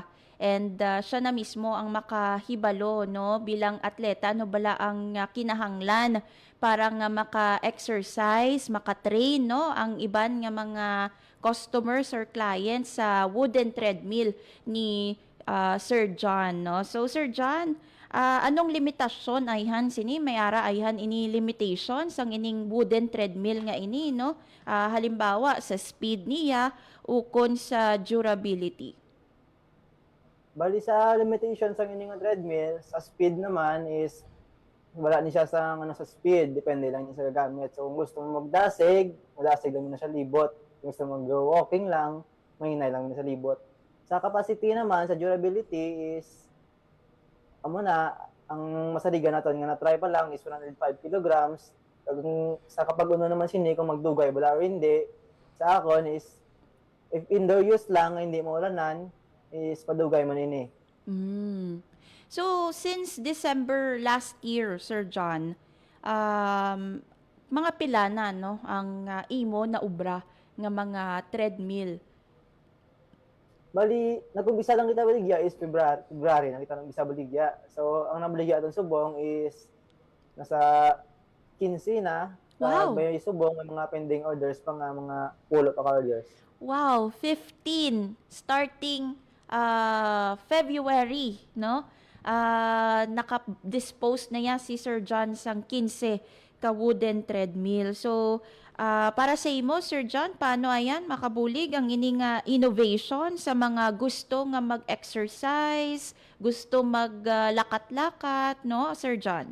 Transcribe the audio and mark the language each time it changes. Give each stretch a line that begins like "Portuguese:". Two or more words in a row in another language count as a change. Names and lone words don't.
Hiligaynon: And siya na mismo ang makahibalo, no, bilang atleta, no bala ang kinahanglan para nga maka-exercise, maka-train, no, ang iban nga mga
English: customers or clients
Hiligaynon: sa
English: wooden treadmill
Hiligaynon: ni Sir John, no. So Sir John, anong limitasyon ayhan sini? May ara ayhan ini limitations ang ining
English: wooden treadmill
Hiligaynon: nga ini, no? Halimbawa sa speed niya ukon sa durability. Bali sa limitations ang inyong treadmill, sa speed naman is wala ni siya sa sa speed, depende lang niya sa gagamit. So kung gusto mo magdasig lang na siya libot. Kung gusto mo mag-walking lang, mahinay lang na sa libot. Sa capacity naman, sa durability is ang masaligan natin nga na-try pa lang is 105 kilograms. Sa kapag naman sini kung magdugay wala or hindi, sa akon is
English: if indoor use
Hiligaynon: lang, hindi mo ulanan, is padugay man ini. So,
English: since December last year,
Hiligaynon: Sir John, mga pila na, no, ang imo na ubra nga mga treadmill? Bali, nag-umpisa lang kita baligya is February na kita nag-umpisa baligya. So, ang nabaligya atong subong is nasa 15 na. Wow! May subong, may mga
English: pending orders
Hiligaynon: pa nga, mga pulo pa orders.
English: Wow, 15 starting February,
Hiligaynon: no? Naka-dispose na yan si Sir John sang 15 ka
English: wooden treadmill.
Hiligaynon: So, para sa imo, Sir John, paano ayan makabulig ang ining innovation sa mga gusto nga mag-exercise, gusto maglakat-lakat, no, Sir John?